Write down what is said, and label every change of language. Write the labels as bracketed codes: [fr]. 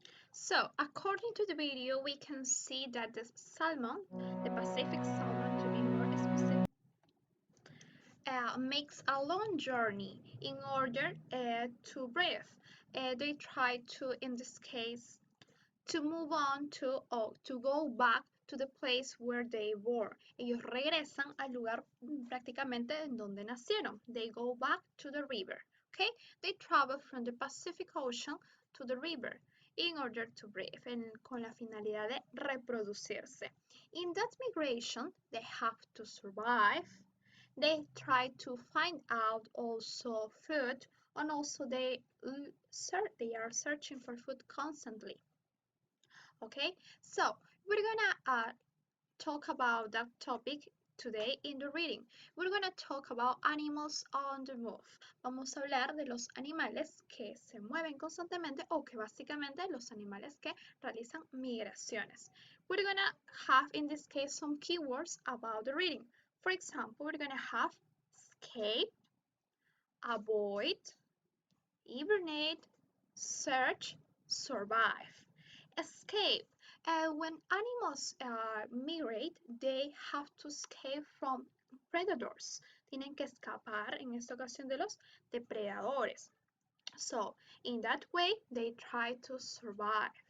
[en] So, according to the video, we can see that the salmon, the Pacific salmon to be more specific, makes a long journey in order to breathe. They try to, in this case, to move on to or to go back to the place where they were. [es] Ellos regresan al lugar prácticamente en donde nacieron. [en] They go back to the river. Okay? They travel from the Pacific Ocean to the river in order to breathe, [es] con la finalidad de reproducirse. [en] In that migration, they have to survive. They try to find out also food, and also they are searching for food constantly. Okay, so we're gonna talk about that topic today in the reading. We're gonna talk about animals on the move. [es] Vamos a hablar de los animales que se mueven constantemente o que básicamente los animales que realizan migraciones. [en] We're gonna have in this case some keywords about the reading. For example, we're gonna have escape, avoid, hibernate, search, survive. Escape. When animals migrate, they have to escape from predators. [es] Tienen que escapar en esta ocasión de los depredadores. [en] So, in that way, they try to survive.